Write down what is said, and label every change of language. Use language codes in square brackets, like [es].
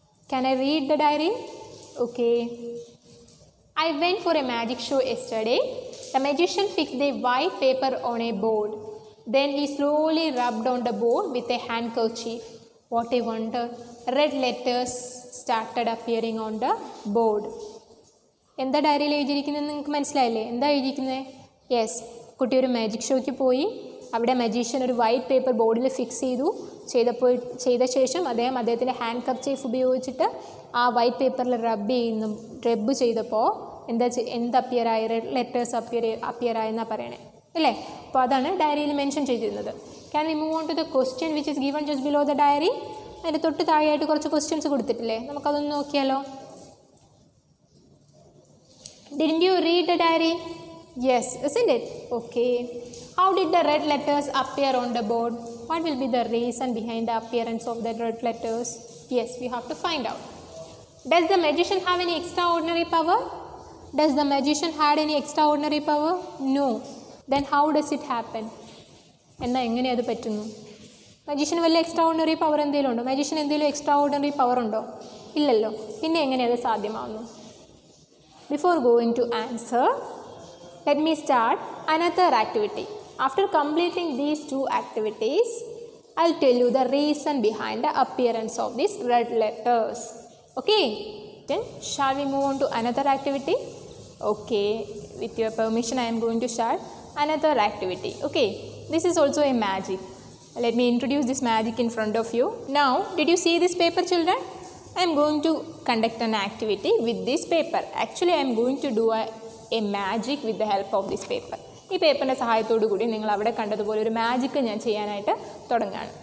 [en] Can I read the diary? Okay. I went for a magic show yesterday. The magician fixed a white paper on a board. Then he slowly rubbed on the board with a handkerchief. What a wonder! Red letters started appearing on the board. [ml] എന്താ ഡയറിയിൽ എഴുതിയിരിക്കുന്നത് നിങ്ങൾക്ക് മനസ്സിലായില്ലേ? എന്താ എഴുതിയിരിക്കുന്നത്? Yes, കുട്ടി ഒരു magic ഷോയ്ക്ക് പോയി. അവിടെ മജീഷ്യൻ ഒരു വൈറ്റ് പേപ്പർ ബോർഡിൽ ഫിക്സ് ചെയ്ത ശേഷം അദ്ദേഹത്തിൻ്റെ ഹാൻഡ് കർച്ചീഫ് ഉപയോഗിച്ചിട്ട് ആ വൈറ്റ് പേപ്പറിൽ റബ്ബ് ചെയ്തപ്പോൾ എന്ത് അപ്പിയറായി? റെഡ് ലെറ്റേഴ്സ് അപ്പിയറായെന്നാണ് പറയണേ അല്ലേ? അപ്പോൾ അതാണ് ഡയറിയിൽ മെൻഷൻ ചെയ്തിരുന്നത്. [en] Can we move on to the question which is given just below the diary? [ml] അതിൻ്റെ തൊട്ട് താഴെയായിട്ട് കുറച്ച് ക്വസ്റ്റ്യൻസ് കൊടുത്തിട്ടില്ലേ? നമുക്കതൊന്ന് നോക്കിയാലോ. [en] Didn't you read the diary? Yes, isn't it? Okay. How did the red letters appear on the board? What will be the reason behind the appearance of the red letters? Yes, we have to find out. Does the magician have any extraordinary power? Does the magician had any extraordinary power? No. Then how does it happen? [ml] എന്നാൽ എങ്ങനെ അത് പറ്റുന്നു? മജീഷ്യന് വല്ല extra ordinary power എന്തെങ്കിലും ഉണ്ടോ? മജീഷ്യന് എന്തെങ്കിലും extra ordinary power ഉണ്ടോ? ഇല്ലല്ലോ. പിന്നെ എങ്ങനെ അത് സാധ്യമാവുന്നു? [en] Before going to answer, let me start another activity. After completing these two activities, I'll tell you the reason behind the appearance of these red letters. Okay? Then shall we move on to another activity? Okay. With your permission, I am going to start another activity. Okay. This is also a magic. Let me introduce this magic in front of you. Now, did you see this paper, children? I am going to conduct an activity with this paper. Actually, I am going to do a magic with the help of this paper. [ml] ഈ പേപ്പറിൻ്റെ സഹായത്തോടു കൂടി നിങ്ങൾ അവിടെ കണ്ടതുപോലെ ഒരു magic ഞാൻ ചെയ്യാനായിട്ട് തുടങ്ങുകയാണ്.